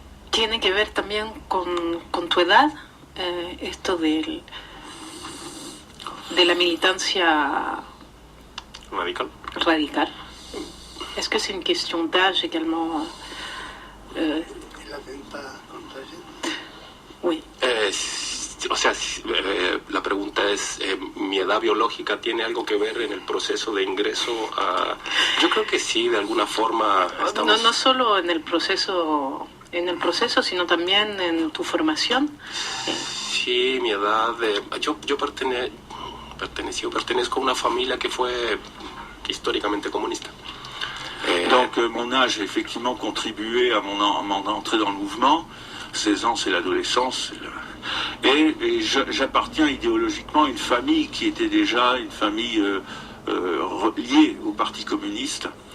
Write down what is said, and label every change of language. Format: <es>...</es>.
<es>Tiene que ver también con tu edad, esto de la militancia Radical.</es> <fr>Est-ce que c'est une question d'âge également Oui.</fr> <es>O sea, la pregunta es, ¿mi edad biológica tiene algo que ver en el proceso de ingreso a...? Yo creo que sí, de alguna forma estamos... No solo en el proceso, sino también en tu formación. Sí, mi edad... Yo pertenezco a una familia que fue históricamente comunista.</es> <fr>Donc mon âge a effectivement contribué à mon entrée dans le mouvement. 16 ans, c'est l'adolescence. Et j'appartiens idéologiquement à une famille qui était déjà une famille liée au Parti communiste.</fr>